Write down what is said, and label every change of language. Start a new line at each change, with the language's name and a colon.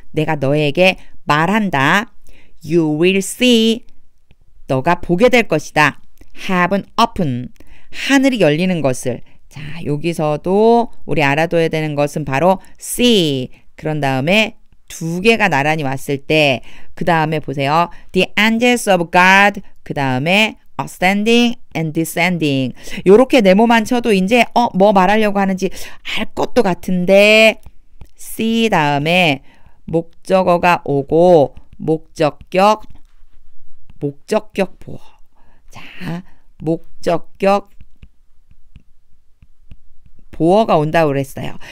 Korean: 내가 너에게 말한다.
English: You will see.
Korean: 너가 보게 될 것이다.
English: Heaven open.
Korean: 하늘이 열리는 것을. 자, 여기서도 우리 알아둬야 되는 것은 바로 see. 그런 다음에 두 개가 나란히 왔을 때 그 다음에 보세요.
English: The angels of God.
Korean: 그 다음에
English: ascending and descending.
Korean: 요렇게 네모만 쳐도 이제 뭐 말하려고 하는지 알 것도 같은데 see 다음에 목적어가 오고 목적격 보어. 자, 목적격 보어가 온다고 그랬어요.